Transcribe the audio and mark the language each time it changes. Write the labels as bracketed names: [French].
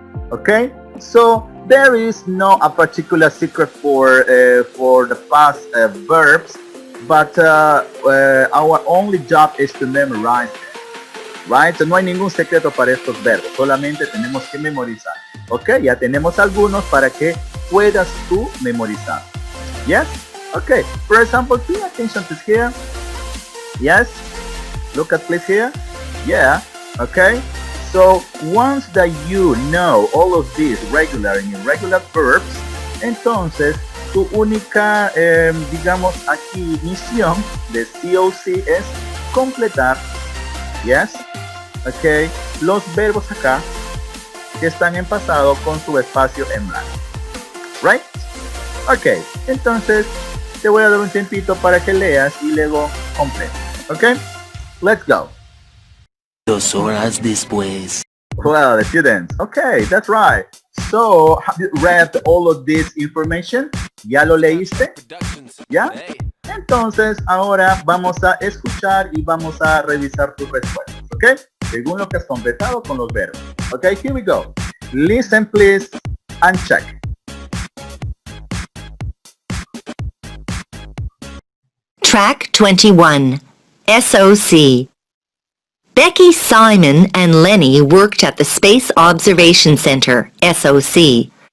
[English] Okay, so there is no a particular secret for the past verbs, but our only job is to memorize them, right? [Spanish] So no hay ningún secreto para estos verbos, solamente tenemos que memorizar. Okay, ya tenemos algunos para que puedas tú memorizar. [English] Yes. Okay, for example, pay attention to here. Yes, look at please here. Yeah, okay. So once that you know all of these regular and irregular verbs, [Spanish] entonces tu única, digamos aquí, misión de COC es completar, yes, okay, los verbos acá que están en pasado con su espacio en blanco, right? Okay, entonces te voy a dar un tiempito para que leas y luego completes. [English] Okay, let's go. [Spanish] 2 horas después. [English] Well, students, okay, that's right. So, have you read all of this information? [Spanish] ¿Ya lo leíste? [English] Productions. [Spanish] ¿Ya? [English] Hey. [Spanish] Entonces, ahora vamos a escuchar y vamos a revisar tus respuestas, ¿ok? Según lo que has completado con los verbos. [English] Okay, here we go. Listen, please, and check. Track 21, SOC. Becky, Simon, and Lenny worked at the Space Observation Center, SOC.